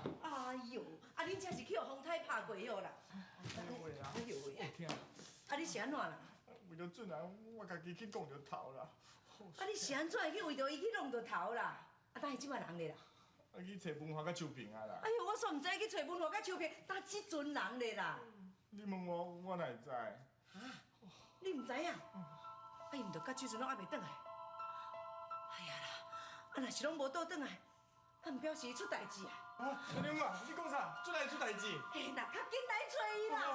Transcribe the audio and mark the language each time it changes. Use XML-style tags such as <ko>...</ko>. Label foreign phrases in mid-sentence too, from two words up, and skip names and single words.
<nan>哎呦，啊，恁这是去互风台拍过哟啦。哎呦喂啊！哎呦喂！哦天啊！啊，你是安怎啦？为了俊男，我家己去讲着头啦。啊，你是安怎会去为着伊去弄着头啦？啊，等下即摆人咧啦？啊，去找文华甲秋萍啊啦。哎呦，我煞毋知去找文华甲秋萍，搭即阵人咧啦。你问我哪会知？啊，你毋知影？啊，伊毋着到即阵拢还袂转来。哎呀啦，啊若是拢无倒转来，啊毋表示伊出代志啊。啊，春娘啊，你讲啥？俊男出代志？嘿，那较紧来找伊啦！</nan>